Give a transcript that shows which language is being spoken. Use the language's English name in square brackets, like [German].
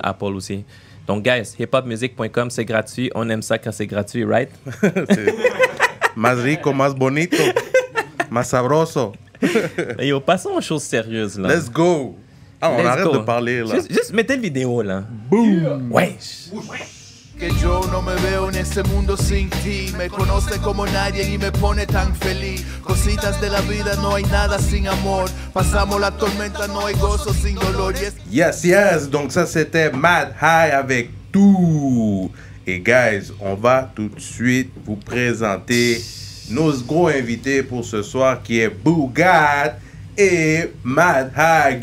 [French] Apple aussi. Donc, guys, hiphopmusic.com, c'est gratuit. On aime ça quand c'est gratuit, [English] right? [French] C'est [Spanish] más rico, más bonito, más sabroso. [French] Et yo, passons aux choses sérieuses, là. [English] Let's go. [French] Ah, on [English] Let's [French] arrête [English] go. [French] de parler, là. Juste mettez le vidéo, là. Boom. Wesh. [Spanish] que yo no me veo en ese mundo sin ti. Me conoce como nadie y me pone tan feliz. Cositas de la vida, no hay nada sin amor. Pasamos la tormenta, no hay gozo sin dolor. [English] Yes. [French] Donc ça, c'était Mad High avec tout. Et guys, on va tout de suite vous présenter nos gros invités pour ce soir qui est Boogat et Mad High.